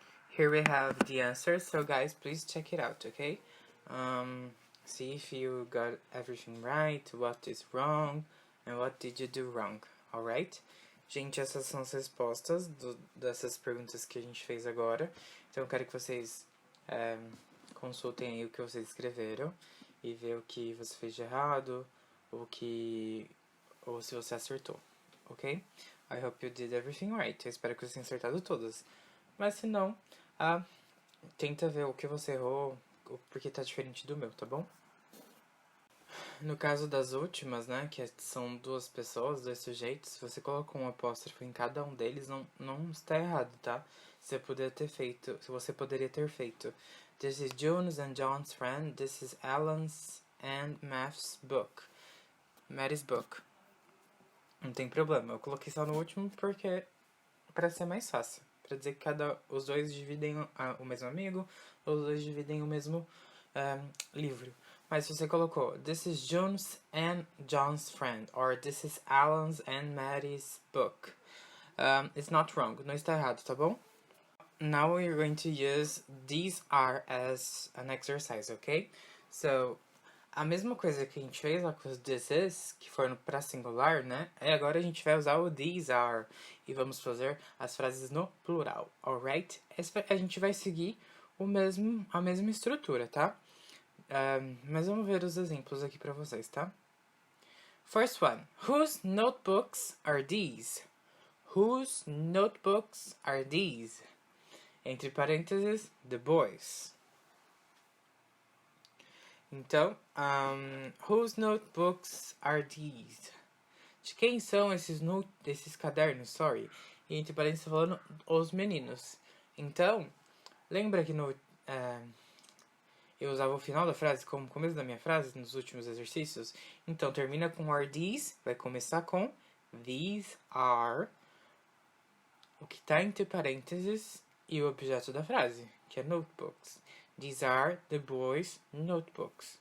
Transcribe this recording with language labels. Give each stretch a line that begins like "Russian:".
English: Here we have the answer, so guys, please check it out, okay? See if you got everything right, what is wrong, and what did you do wrong, alright?
Portuguese: Gente, essas são as respostas dessas perguntas que a gente fez agora. Então eu quero que vocês consultem aí o que vocês escreveram e ver o que você fez de errado, ou se você acertou, ok?
English: I hope you did everything right.
Portuguese: Eu espero que você tenha acertado todas. Mas se não, tenta ver o que você errou, porque tá diferente do meu, tá bom? No caso das últimas, né, que são duas pessoas, dois sujeitos, se você colocou um apóstrofo em cada um deles, não está errado, tá? Se você poderia ter feito
English: This is June's and John's friend, this is Alan's and Matt's book. Mary's book.
Portuguese: Não tem problema, eu coloquei só no último porque para ser mais fácil. Pra dizer que os dois dividem o mesmo amigo, os dois dividem o mesmo livro. Mas se você colocou
English: This is June's and John's friend, or This is Alan's and Maddie's book, it's not wrong,
Portuguese: não está errado, tá bom?
English: Now we're going to use these are as an exercise, ok?
Portuguese: So, a mesma coisa que a gente fez lá com os this is, que foram para singular, né? E agora a gente vai usar o these are e vamos fazer as frases no plural, alright? A gente vai seguir a mesma estrutura, tá? Mas vamos ver os exemplos aqui para vocês, tá?
English: First one. Whose notebooks are these? Whose notebooks are these?
Portuguese: Entre parênteses,
English: the boys. Então, whose notebooks are these?
Portuguese: De quem são esses cadernos? Sorry. E entre parênteses tá falando os meninos. Então, lembra que eu usava o final da frase como começo da minha frase nos últimos exercícios? Então, termina com are these, vai começar com these are, o que está entre parênteses e o objeto da frase, que é notebooks.
English: These are the boys' notebooks.